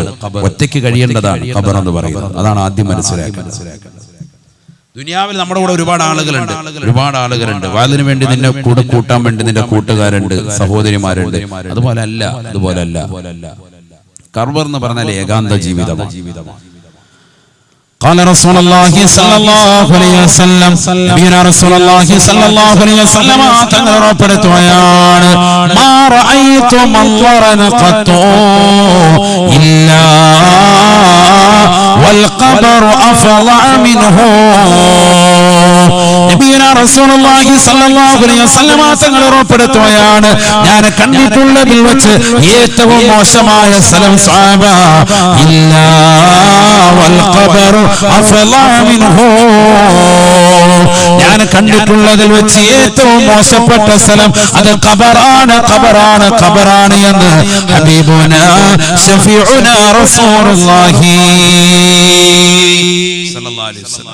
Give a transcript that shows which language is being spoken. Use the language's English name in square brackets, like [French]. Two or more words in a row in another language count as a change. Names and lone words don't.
[Malayalam] ഒറ്റയ്ക്ക് കഴിയേണ്ടതാണ് ഖബർ എന്ന് പറയുന്നത്. അതാണ് ആദ്യം മനസ്സിലാക്കുന്നത്. ദുനിയാവിൽ നമ്മുടെ കൂടെ ഒരുപാട് ആളുകളുണ്ട്. വാതിന് വേണ്ടി നിന്നെ കൂടെ കൂട്ടാൻ വേണ്ടി നിന്റെ കൂട്ടുകാരുണ്ട്, സഹോദരിമാരുണ്ട്. അതുപോലെ അല്ല. ഖബർ എന്ന് പറഞ്ഞാൽ ഏകാന്ത ജീവിതമാണ്. [Arabic] قال رسول الله صلى الله عليه وسلم نبينا رسول الله صلى الله عليه وسلم [Malayalam] തങ്ങൾ ഉറപ്പെടുത്തുകയാണ്, [Arabic] ما رأيت منظرا قط إلا والقبر أفظع منه. نبينا رسول الله صلى الله عليه وسلم [Malayalam] തങ്ങൾ ഉറപ്പെടുത്തുകയാണ്, ഞാൻ കണ്ടിട്ടുള്ളതിൽ വെച്ച് ഏറ്റവും മോശമായ സ്ഥലം [Arabic] صعبا إلا والقبر أفظع منه. [Malayalam] ഞാൻ കണ്ടിട്ടുള്ളതിൽ വെച്ച് ഏറ്റവും മോശപ്പെട്ട സ്ഥലം അത് ഖബറാണ്, ഖബറാണ്, ഖബറാണ് എന്ന് [Arabic] حبيبنا شفيعنا رسول الله صلى الله عليه وسلم.